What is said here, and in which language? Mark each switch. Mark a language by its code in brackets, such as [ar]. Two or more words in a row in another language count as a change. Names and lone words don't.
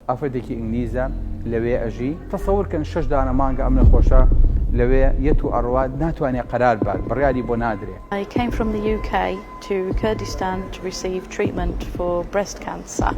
[ckb] ئەفرەتێکی ئینگلیزە لەوێ ئەژی تەسەور کەن 6 دانە مانگە ئەم نەخۆشە لەوێ یەت و ئەڕوا ناتوانێت قەرار بات بڕیاری بۆ نادرێ. [en] I came from the UK to Kurdistan to receive treatment for breast cancer.